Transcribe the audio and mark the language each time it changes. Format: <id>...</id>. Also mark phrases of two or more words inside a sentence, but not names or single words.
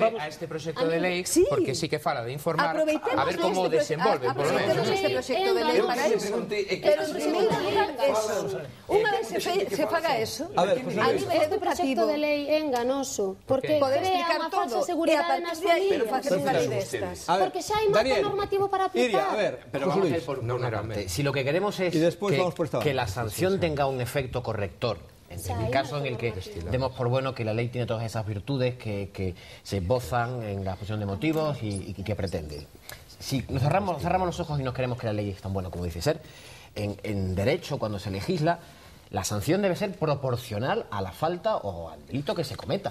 <gl>A este proxecto de lei, porque sí que fala de informar, a ver como desenvolve,</gl> <es>por lo menos.</es> <gl>Aproveitemos este proxecto de lei para iso. Pero, en primeiro lugar, eso. Unha vez se faga eso, a nivel este proxecto de lei é enganoso, porque crea unha falsa seguridade nas familias. Pero facer unha lei destas. Porque xa hai marco normativo para aplicar.</gl> <es>Pero vamos a ir por una parte. Si lo que queremos es que la sanción tenga un efecto corrector, en el caso en el que demos por bueno que la ley tiene todas esas virtudes que se esbozan en la exposición de motivos y que pretende. Si nos cerramos los ojos y no queremos que la ley es tan buena como dice ser, en derecho, cuando se legisla, la sanción debe ser proporcional a la falta o al delito que se cometa.</es>